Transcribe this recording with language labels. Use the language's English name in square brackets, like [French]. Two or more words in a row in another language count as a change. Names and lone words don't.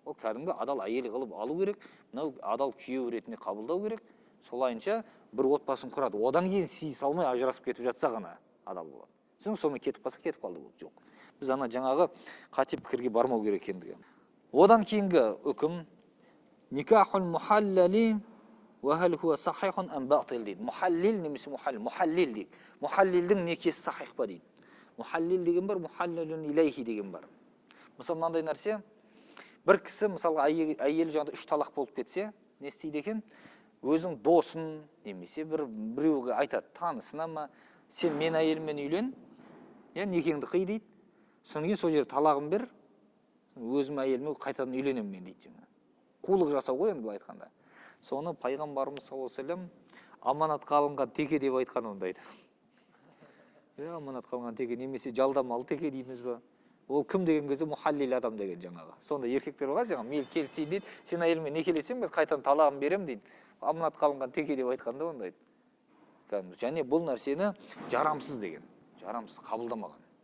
[Kazakh] Ол кәдімгі адал әйел қылып алу керек, мынау адал күйеу ретінде қабылдау керек. Солайынша бір отбасын құрады. Одан кейін сый салмай ажырасып кетіп жатса ғана адал болады. Сонымен кетіп қалса, кетіп қалды болды. Жоқ. Біз ана жаңағы қате пікірге бармау керек екендігі. Одан кейінгі үкім [Arabic] نكاح المحلل وهل هو صحيح أم باطل [Kazakh] дейді. Мухаллил немесе мухаллил дейді. Мухаллилдің некесі сахих па дейді. Мухаллил деген бар, [Arabic] محلل إليه [Kazakh] деген бар. Мысалы, мынандай нәрсе, бір кісі, мысалы, әйелі жаңағыда 3 талақ болып кетсе, не істейді екен? Өзің досын, немесе біреуге айтады, танысына ма, сен мен әйеліммен үйлен, некеңді қый дейді. Содан кейін сол жерде талағын бер, өзім әйеліме қайтадан үйленемін мен дейді. Қулық жасау ғой енді былай айтқанда. Соны пайғамбарымыз [Arabic] صلى الله عليه وسلم [Kazakh] аманатқа алынған теке деп айтқан ондайды. Аманатқа алынған теке немесе жалдамалы теке дейміз ба? Ол кім деген кезде мухаллил адам деген жаңағы. Сонда еркектер бар жаңағы, мейлі келісейін дейді, сен әйеліме некелесең біз қайтадан талағын берем дейді. Аманатқа алынған теке деп айтқанда ондайды. Және бұл нәрсені жарамсыз деген, жарамсыз қабылдамаған.